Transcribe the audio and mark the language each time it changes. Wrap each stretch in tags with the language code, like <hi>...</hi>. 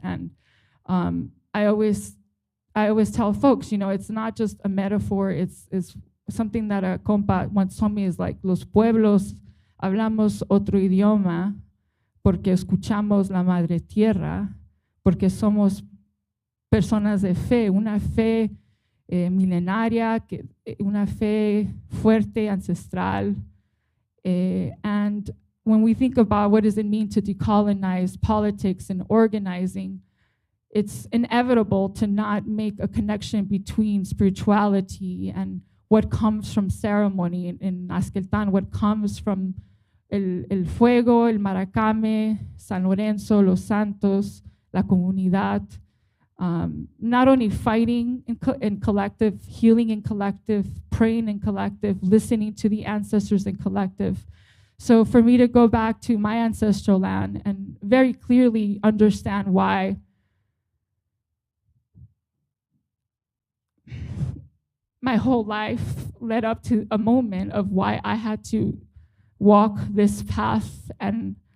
<en>And I always tell folks, you know, it's not just a metaphor, it's something that a compa once told me is like,</en> <es>los pueblos hablamos otro idioma porque escuchamos la madre tierra, porque somos personas de fe, una fe milenaria, una fe fuerte, ancestral.</es> <en>And when we think about what does it mean to decolonize politics and organizing, it's inevitable to not make a connection between spirituality and what comes from ceremony.</en> <es>In Esqueltán,</es> <en>what comes from</en> <es>el fuego, el maracame, San Lorenzo, los santos, la comunidad.</es> <en>Not only fighting in collective, healing in collective, praying in collective, listening to the ancestors in collective. So for me to go back to my ancestral land and very clearly understand why my whole life led up to a moment of why I had to walk this path and</en>